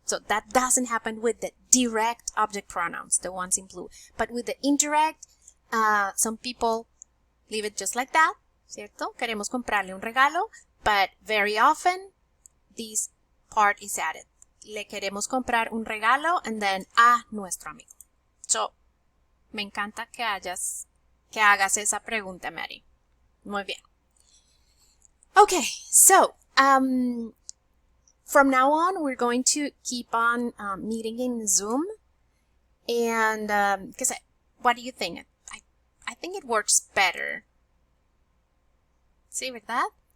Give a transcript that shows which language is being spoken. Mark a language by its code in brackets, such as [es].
[en] So that doesn't happen with the direct object pronouns, the ones in blue. But with the indirect, some people leave it just like that, [es] ¿cierto? Queremos comprarle un regalo, [en] but very often this part is added. [es] Le queremos comprar un regalo [en] and then [es] a nuestro amigo. [en] So, [es] me encanta que hagas esa pregunta, Mary. Muy bien. [en] Okay, so, from now on, we're going to keep on meeting in Zoom. And, because what do you think? I think it works better. [es] ¿Sí, verdad?